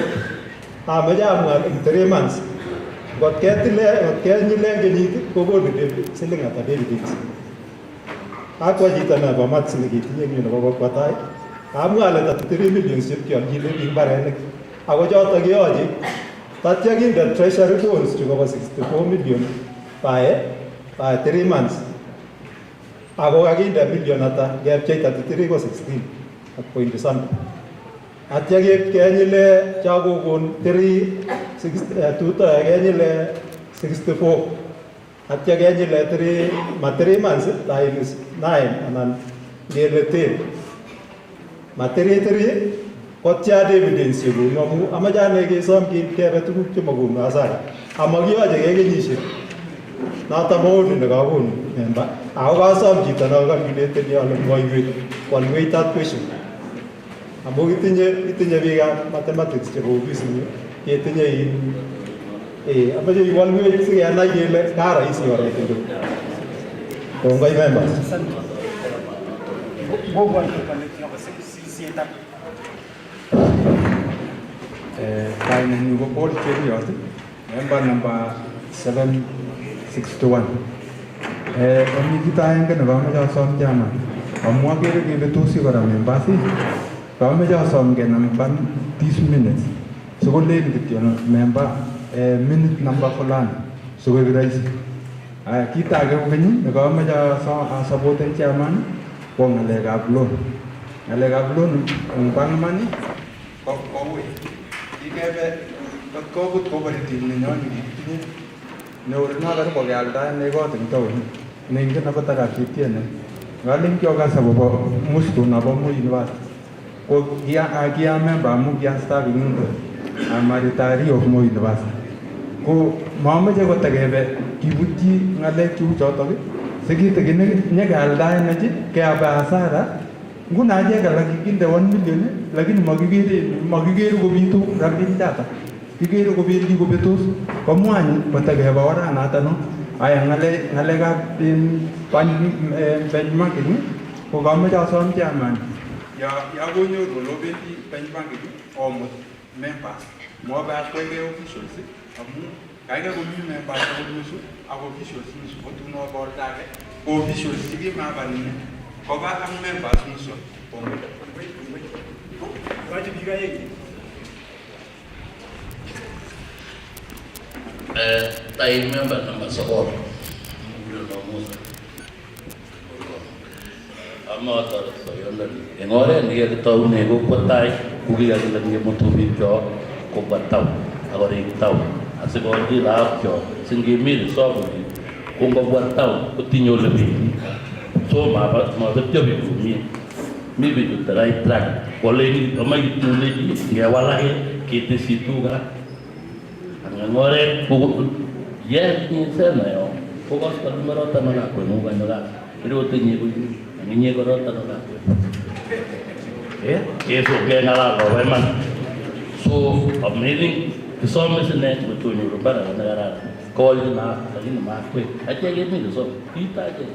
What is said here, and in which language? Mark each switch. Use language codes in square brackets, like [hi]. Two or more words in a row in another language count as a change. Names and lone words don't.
[kln] Ameche amwa eng 3 months ngot kenyile kenyit kokonu siling ata David. Akwa chito nebo maths nekitinye eng yu nebo Kokwatai, amwa ale 33 million chepkeolchine biik barenik. Ako chotok keyoche tatya kinde [en] treasury bonds [kln] chekobo [en] 64 million by 3 months. [kln] Ako kakinde million ata kepchei 33 ko 16 ak [en] point something. [kln] Atya kenyile chakokon kenyile 64. Atya kenyile [en] 3 months times 9 [kln] anan ngele 10. Materi kotya dividends chekonu amu amache ane kesom kebe tuguk chemakonu hasara. Amakiyoche kenyishek. Noto maoni nekakonu member. Ako kasom chito nakakalkuleteni ale koalwech [en] that question. [kln] Amu itinye biikab mathematics chebo ofisinyu, ketinye amache iwalwech sikenai kele ka rahisi oret ndo. Kongoi members. Kainenyu ko Paul Cheriot, member number 761. Omi kito aenge nekameche asom chairman. Amu akere kebetosi kora members. Kameche asom kenamban [en] these minutes. [kln] Sikolen kityo member minute number fulani sikoik rahisi. Kit age kokeny nekamache asapoten chairman ko ng'alekab loan. Ng'alekab loan eng Parliament koui. Kikebe kot kobut cooperative nenyon nekikitinye neurino karibu kealdaen kot eng town neingen akot akatitiene. Ngalen kiokas akobo Muston nebo Moi University. Ko kia member amu kiastab ing yundo. [en] I'm a retiree of Moi University. [kln] Ko mamache kotakebe kibutyi ng'alek cheu chotok sikitikin nyekealdaen achi keabe hasara. Nguno achek alak kikinde 1 million lakini makikere kobitu rabinik chata. Kikere kobendi kobetos komwany kotakebe oranato no. Aya ng'alekab benchmarking ko kamache asom chairman ya konyoru lobendi benchmarking omut members mobe akwenge officials amu kaikai komi members nusu ak officials nusu kotun obordage officials chikimabanine koba ak members nusu wachi bikaye tayo member number 9 Amator soyondoni en oret nekikitoune Kokwatai kokikakilenge motubik kyok kobwa town akorik town asikochi laak kyok singemi resolve ko ngobwa town kotinye ole bendi so mabetyo biik komie mi bichu [en] the right track [kln] kolechi amache kityulechi ngewalake ketesyi tuga en oret yekinyisema yo kokoskolimorota nolakweng'ung kanyo kasi irotinye koyuni ninyi korota no lakwe eso keng'alal koba iman [en] so amazing [kln] kisome sine kotonyoru bara nekararan kowolchi naak lakini makwek achek kemi kisom kita achek